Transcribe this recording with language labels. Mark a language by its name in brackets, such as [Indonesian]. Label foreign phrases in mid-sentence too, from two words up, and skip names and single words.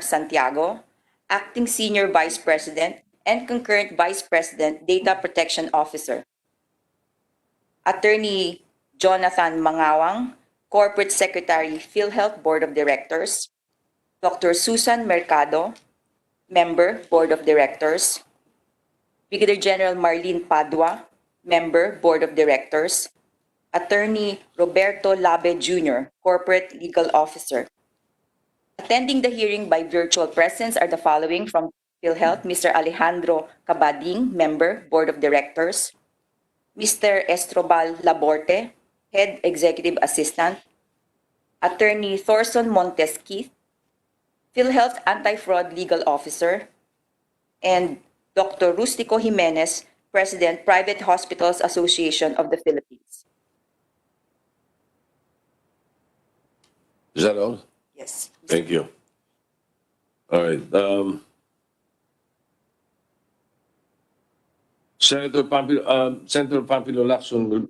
[English] Santiago, Acting Senior Vice President and Concurrent Vice President, Data Protection Officer, Attorney Jonathan Mangawang, Corporate Secretary, Philhealth Board of Directors, Dr. Susan Mercado, Member, Board of Directors, Brigadier General Marlene Padua, Member, Board of Directors, Attorney Roberto Labe Jr., Corporate Legal Officer. Attending the hearing by virtual presence are the following from Philhealth: Mr. Alejandro Cabading, Member, Board of Directors, Mr. Estrobal Laborte, Head Executive Assistant, Attorney Thorson Montes Keith, Philhealth Anti-Fraud Legal Officer, and Dr. Rustico Jimenez, President, Private Hospitals Association of the Philippines. Is that all? Yes. Thank you. All right. Senator Pampilo Lacson will.